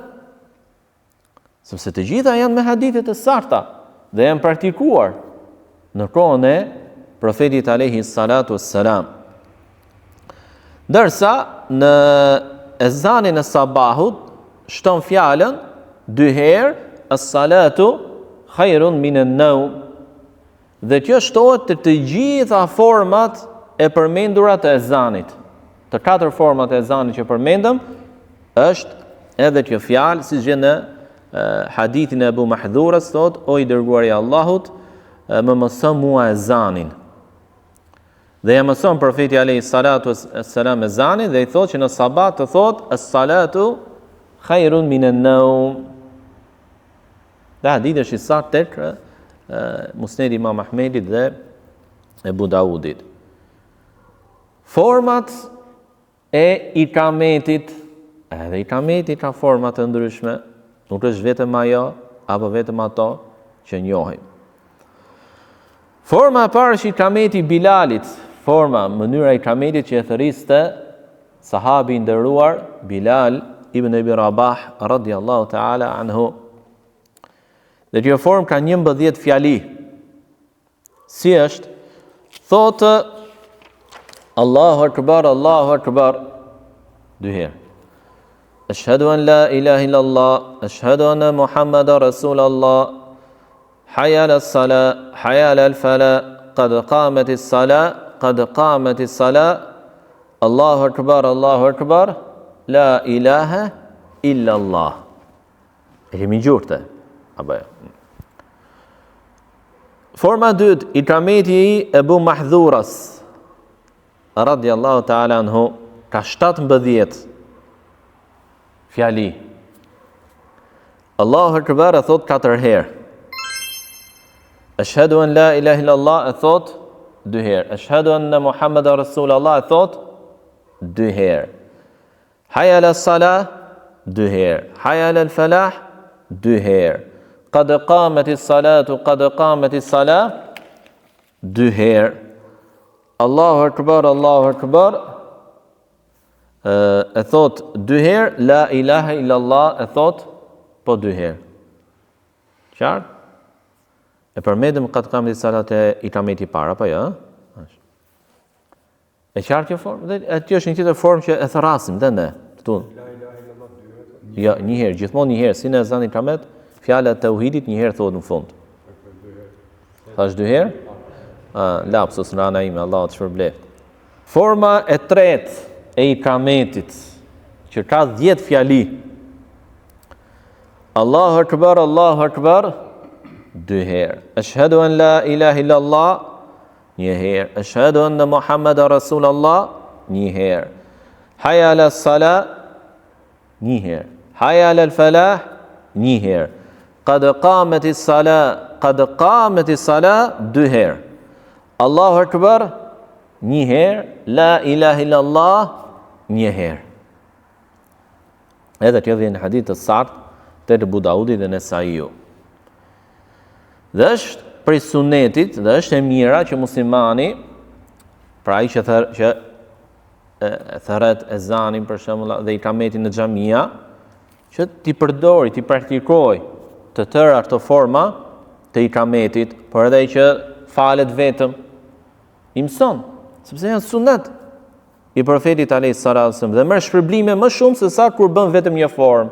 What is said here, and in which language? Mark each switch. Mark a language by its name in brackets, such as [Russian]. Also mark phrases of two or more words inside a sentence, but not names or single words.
[Albanian] Sepse të gjitha janë me hadithe të sakta dhe janë praktikuar në kohën e profetit [Arabic] عليه الصلاة والسلام. [Albanian] Ndërsa në ezanin e sabahut shton fjalën 2 herë [Arabic] الصلاة خير من النوم. [Albanian] Dhe kjo shtohet të gjitha format e përmendura të ezanit. Të 4 format e ezanit që përmendëm është edhe kjo fjalë, si që në hadithin e Abu Mahdhurës thot, o i dërguari i Allahut, më mëson mua ezanin. Dhe ja mëson profeti [Arabic] عليه الصلاة والسلام [Albanian] ezanin dhe i thot që në sabat të thot [Arabic] الصلاة خير من النوم. [Albanian] Dhe hadithi është i saktë tek Musnedi Imam Ahmedit dhe Abu Daudit. Format e ikametit, edhe ikameti ka format të ndryshme, nuk është vetëm ajo apo vetëm ato që njohim. Forma e parë është ikameti Bilalit, mënyra e ikametit që e thërriste sahabi i nderuar Bilal ibn Abi Rabah [Arabic] رضي الله تعالى عنه. [Albanian] Dhe kjo formë ka 11 fjali. Si është? Thotë [Arabic] الله أكبر [Albanian] 2 herë. [Arabic] أشهد أن لا إله إلا الله، أشهد أن محمدا رسول الله، حي على الصلاة، حي على الفلاح، قد قامت الصلاة، قد قامت الصلاة، الله أكبر، لا إله إلا الله. [Albanian] E kemi gjurte. Forma 2, ikameti i Abu Mahdhurës [Arabic] رضي الله تعالى عنه [Albanian] ka 17 fjali. [Arabic] الله أكبر [Albanian] e thot 4 herë. [Arabic] أشهد أن لا إله إلا الله [Albanian] e thot 2 herë. [Arabic] أشهد أن محمدا رسول الله [Albanian] e thot 2 herë. [Arabic] حي على الصلاة 2 herë. حي على الفلاح 2 herë. قد قامت الصلاة، قد قامت الصلاة 2 herë. الله أكبر [Albanian] e thot 2 herë, [Arabic] لا إله إلا الله [Albanian] e thot po 2 herë. Qartë? E përmendëm [Arabic] قد قامت الصلاة [Albanian] e ikameti para, apo jo? E qartë kjo formë? Dhe aty është një tjetër formë që e thrasim dhe ne këtu. Ja, një herë, gjithmonë një herë, si në ezan ikamet, fjala e tauhidit një herë thotë në fund. Thash 2 herë? Lapsus rana ime, Allah të shpërbleft. Forma e tretë e ikametit, që ka 10 fjali. [Arabic] الله أكبر 2 herë. أشهد أن لا إله إلا الله 1 herë. أشهد أن محمدا رسول الله 1 herë. حي على الصلاة [Albanian] një herë. [Arabic] حي على الفلاح, [Albanian] një herë. [Arabic] قد قامت الصلاة, 2 herë. الله أكبر, [Albanian] një herë. [Arabic] لا إله إلا الله, [Albanian] një herë. Edhe kjo vjen në hadith të saktë të Abu Daudi dhe Nesaiu. Dhe është prej sunetit, dhe është e mira që muslimani, pra ai që thërret ezanin për shembull dhe ikametin në xhamia, që ti përdori, ti praktikoj të tëra këto forma të ikametit, por edhe që falet vetëm, i mëson, sepse janë sunet i profetit [Arabic] عليه السلام [Albanian] dhe merr shpërblime më shumë se sa kur bën vetëm një formë.